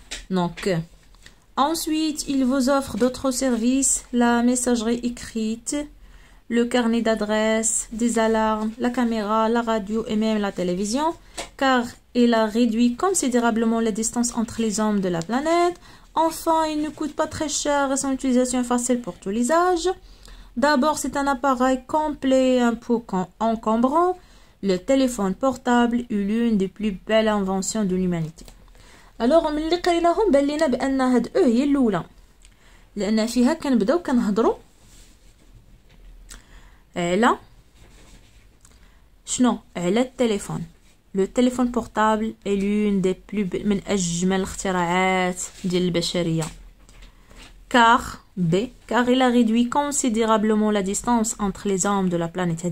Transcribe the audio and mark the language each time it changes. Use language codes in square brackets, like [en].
[fr] Donc ensuite il vous offre d'autres services, la messagerie écrite, le carnet d'adresses, des alarmes, la caméra, la radio et même la télévision, car il a réduit considérablement la distance entre les hommes de la planète. Enfin, il ne coûte pas très cher et son utilisation est facile pour tous les âges. D'abord, c'est un appareil complet et un peu encombrant. Le téléphone portable est l'une des plus belles inventions de l'humanité. [ar] Alors, ملي قريناهم بان لينا بان هاد هي الاولى، لان فيها كنبداو كنهضروا على شنو؟ على التليفون. [fr] Le téléphone portable est l'une des plus belles [ar] من اجمل الاختراعات ديال البشريه. [fr] car il a réduit considérablement la distance entre les hommes de la planète.